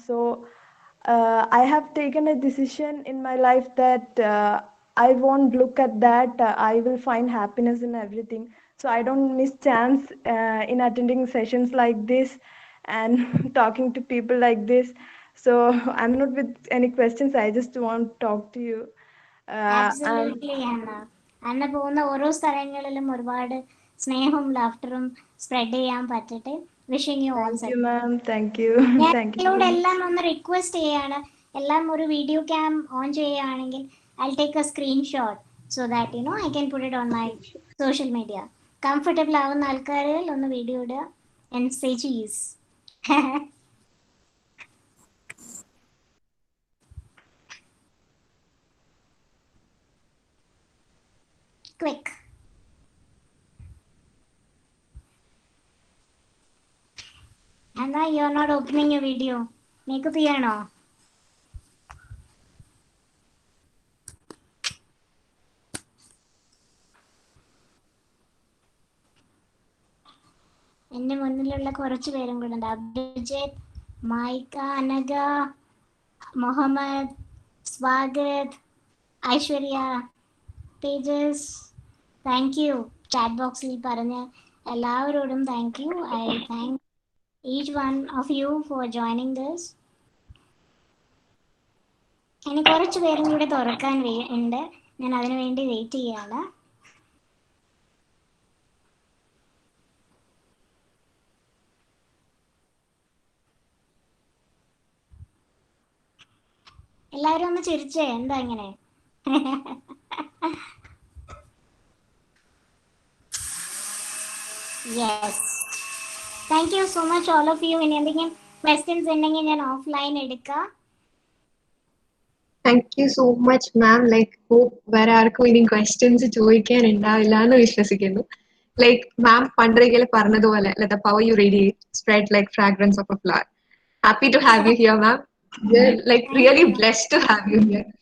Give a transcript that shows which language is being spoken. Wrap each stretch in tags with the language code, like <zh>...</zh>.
<en>So I have taken a decision in my life that I won't look at that. I will find happiness in everything. So I don't miss chance in attending sessions like this and talking to people like this. So I'm not with any questions. I just want to talk to you. And</en> <ml>absolutely അന്ന പോകുന്ന ഓരോ സ്ഥലങ്ങളിലും ഒരുപാട് സ്നേഹവും ലാഫ്റ്ററും spread ചെയ്യാൻ പറ്റട്ടെ.</ml> <en>Wishing you all thank you, ma'am. Thank you. Thank you so</en> <ml>ഞങ്ങളോട്</ml> <en>much.</en> <ml>എല്ലാം ഒന്ന് റിക്വസ്റ്റ് ചെയ്യാണ്, എല്ലാം ഒരു വീഡിയോ ക്യാം ഓൺ ചെയ്യുകയാണെങ്കിൽ</ml> <en>I take a screenshot so that you know I can put it on my social media.</en> <ml>Comfortable ആവുന്ന ആൾക്കാരിൽ ഒന്ന് വീഡിയോ ഇടുക</ml> <en>And say cheese. Quick. Anna, you're not opening your video.</en> <ml>Makeup ചെയ്യണോ? എൻ്റെ മുന്നിലുള്ള കുറച്ച് പേരും കൂടെ ഉണ്ട്. Abhijith, mica, Anagha, Muhammad, Swagat, Aishwarya, Tejas. Thank you. Chat ബോക്സിൽ പറഞ്ഞ എല്ലാവരോടും thank you.</ml> <en>I thank each one of you for joining this.</en> <ml>ഇനി കുറച്ച് പേരും കൂടെ തുറക്കാൻ ഉണ്ട്, ഞാൻ അതിനു വേണ്ടി വെയിറ്റ് ചെയ്യാണ്. എല്ലാവരും ഒന്ന് ചിരിച്ചേ, എന്താ ഇങ്ങനെ?</ml> <en>Yes, thank you so much all of you.</en> <ml>ഇനി എന്തെങ്കിലും ക്വസ്റ്റ്യൻസ് ഉണ്ടെങ്കിൽ ഞാൻ ഓഫ്ലൈൻ എടുക്കാം.</ml> <en>Thank you so much, ma'am.</en> <ml>Like, hope വേറെ ആർക്കും ഇനി ക്വസ്റ്റ്യൻസ് ചോദിക്കാൻ ഉണ്ടാവില്ല എന്ന് വിശ്വസിക്കുന്നു.</ml> <en>Like, ma'am</en> <ml>പണ്ടൊരിക്കൽ പറഞ്ഞതുപോലെ,</ml> <en>let the power you radiate spread like fragrance of a flower. Happy to have you here, ma'am. We're like really blessed to have you here.</en>